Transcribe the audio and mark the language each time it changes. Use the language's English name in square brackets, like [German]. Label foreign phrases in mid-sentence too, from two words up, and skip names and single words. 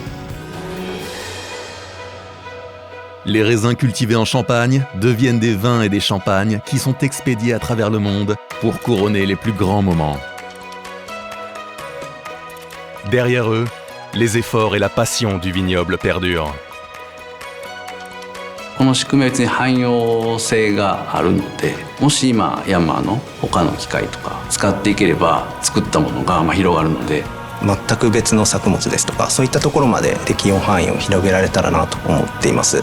[French] Les raisins cultivés en Champagne deviennent des vins et des champagnes qui sont expédiés à travers le monde pour couronner les plus grands moments. Derrière eux, les efforts et la passion du vignoble perdurent. [Japanese] この仕組みは別に汎用性があるので、もし今ヤンマーの他の機械とか使っていければ作ったものが広がるので、全く別の作物ですとかそういったところまで適用範囲を広げられたらなと思っています。